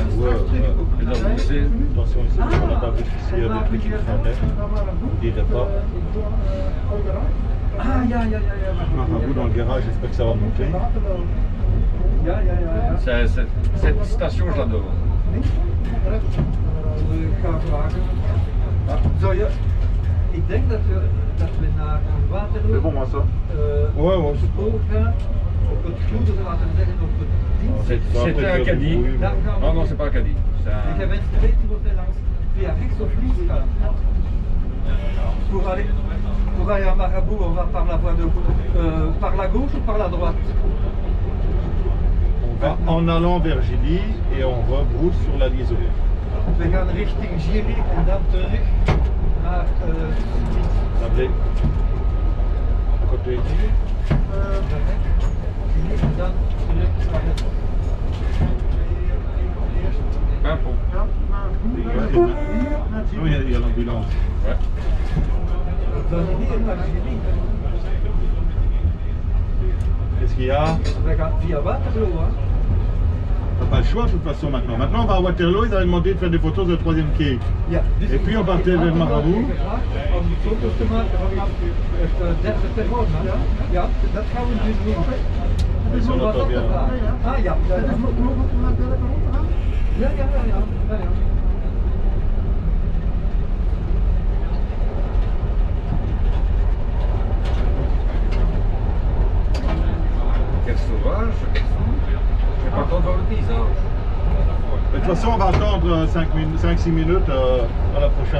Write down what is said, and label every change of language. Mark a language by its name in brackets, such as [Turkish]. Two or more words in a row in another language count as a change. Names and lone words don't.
[French] Ouais. Et donc, vous laissez. Attention ici, on n'a pas vu ici, il y a des trucs qui freinaient. On dirait pas. [Dutch] Ah, ja. [French] Un bout dans le garage, j'espère que ça va monter. [Dutch] Ja. [French] Cette station, je l'adore. [Dutch] Zo, ja. Ik denk dat we naar Waterloo [French] C'est bon moi ça. Ouais. [Dutch] spoor gaan. Op het goede, laten we zeggen, op het dienst. [French] C'était un caddie. Non, c'est pas un caddie. C'est [Dutch] Ik heb [French] un... [Dutch] eens geweten of hij langs via rechts of links gaat. [French] Pour va aller à Marabout, on va par la voie de par la gauche ou par la droite? On va en allant vers Gilly et on rebrousse sur la liaison. [Dutch] We gaan richting Gilly en dan terug naar [French] Appelez. À côté. [Dutch] Gilly en dan terug naar het... [French] Pimpon. Oui, il y a l'ambulance. Ouais. [Dutch] Dan hier naar Gilly. [French] Qu'est-ce qu'il y a? [Dutch] We gaan via Waterloo, hè? [French] On n'a pas le choix de toute façon maintenant. Maintenant on va à Waterloo, ils avaient demandé de faire des photos de la 3e quai. [Dutch] Ja, dus [French] Et puis on partait vers Marabout. [Dutch] Om foto's te maken vanaf het derde perron. Ja, dat gaan we dus doen. [French] Ils sont [Dutch] Wat [French] pas [Dutch] op [French] bien. [Dutch] de vraag. Ah ja, ja, ja. Ja, ja, ja, ja, ja, ja. [French] Quel sauvage. J'ai pas le temps de voir le paysage. De toute façon, on va attendre 5-6 minutes à la prochaine.